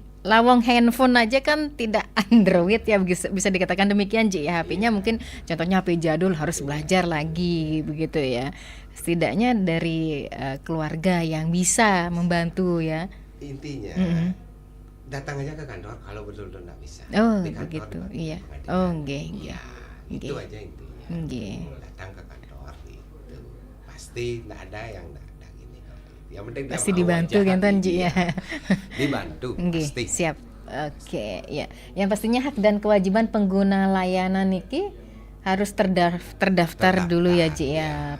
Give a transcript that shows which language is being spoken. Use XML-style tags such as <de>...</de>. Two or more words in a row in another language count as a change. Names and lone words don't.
<id>Lawang handphone aja kan tidak Android ya bisa dikatakan demikian, Ji ya. HP-nya mungkin contohnya HP jadul harus belajar lagi begitu ya. Setidaknya dari keluarga yang bisa membantu ya. Intinya datang aja ke kantor kalau betul-betul nggak bisa. Oh Di kantor begitu, dibantu iya. pengadilan.</id> <jv>Oh nggih, nggih.</jv> <id>Ya, itu Nggih. aja intinya. Nggih. Datang ke kantor gitu. Pasti nggak ada yang nggak gini. Yang penting dia Pasti mau dibantu aja, kan Ji iya. ya. Dibantu Nggih, pasti. siap. Oke, ya. Yang pastinya hak dan kewajiban pengguna layanan niki harus terdaftar dulu ya, Ji ya.</id>